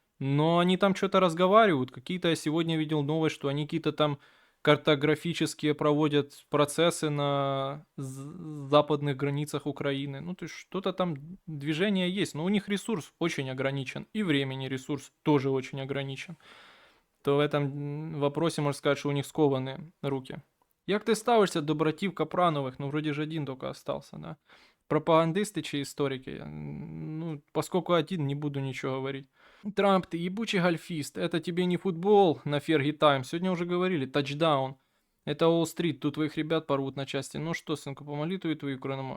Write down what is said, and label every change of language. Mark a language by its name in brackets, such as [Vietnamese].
[Russian] Но они там что-то разговаривают. Какие-то я сегодня видел новость, что они какие-то там картографические проводят процессы на западных границах Украины. Ну, то есть что-то там движение есть, но у них ресурс очень ограничен, и времени ресурс тоже очень ограничен. То в этом вопросе можно сказать, что у них скованы руки. [Ukrainian] Як ти ставишся до братів Капранових? [Russian] Ну, вроде же один только остался, да? Пропагандисты чи историки? Ну, поскольку один, не буду ничего говорить. Трамп, ты ебучий гольфист. Это тебе не футбол на Ферги Тайм. Сегодня уже говорили, тачдаун. Это Уолл-стрит, тут твоих ребят порвут на части. Ну что, сынку, по молитве твою кровному.